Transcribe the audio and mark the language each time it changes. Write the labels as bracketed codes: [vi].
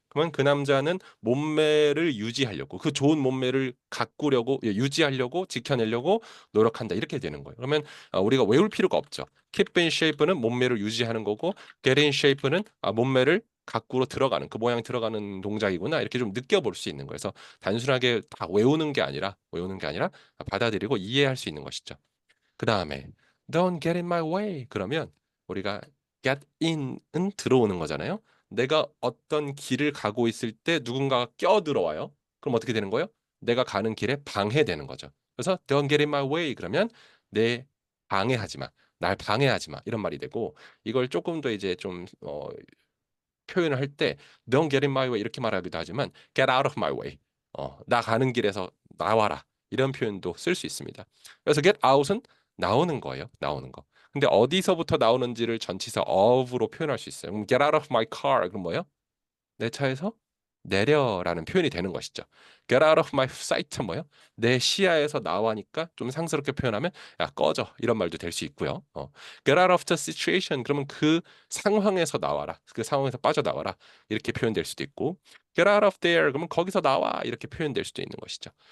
[ko] 그러면 그 남자는 몸매를 유지하려고 그 좋은 몸매를 가꾸려고 유지하려고 지켜내려고 노력한다 이렇게 되는 거예요. 그러면 우리가 외울 필요가 없죠. keep in shape는 몸매를 유지하는 거고 get in shape는 몸매를 가꾸로 들어가는 그 모양 들어가는 동작이구나 이렇게 좀 느껴볼 수 있는 거예요. 그래서 단순하게 다 외우는 게 아니라 받아들이고 이해할 수 있는 것이죠. 그 다음에 [en] Don't get in my way. [ko] 그러면 우리가 get in은 들어오는 거잖아요. 내가 어떤 길을 가고 있을 때 누군가가 껴들어와요. 그럼 어떻게 되는 거예요? 내가 가는 길에 방해되는 거죠. 그래서 [en] Don't get in my way. [ko] 그러면 내 방해하지 마. 날 방해하지 마. 이런 말이 되고 이걸 조금 더 이제 좀 표현을 할 때 [en] Don't get in my way [ko] 이렇게 말하기도 하지만 [en] Get out of my way. [ko] 나 가는 길에서 나와라. 이런 표현도 쓸 수 있습니다. 그래서 get out은 나오는 거예요. 나오는 거. 근데 어디서부터 나오는지를 전치사 of로 표현할 수 있어요. 그럼 [en] get out of my car. [ko] 그럼 뭐예요? 내 차에서 내려라는 표현이 되는 것이죠. [en] Get out of my sight [ko] 뭐예요? 내 시야에서 나와니까 좀 상스럽게 표현하면 야 꺼져 이런 말도 될 수 있고요. [en] Get out of the situation [ko] 그러면 그 상황에서 나와라. 그 상황에서 빠져나와라. 이렇게 표현될 수도 있고 [en] Get out of there [ko] 그러면 거기서 나와 이렇게 표현될 수도 있는 것이죠.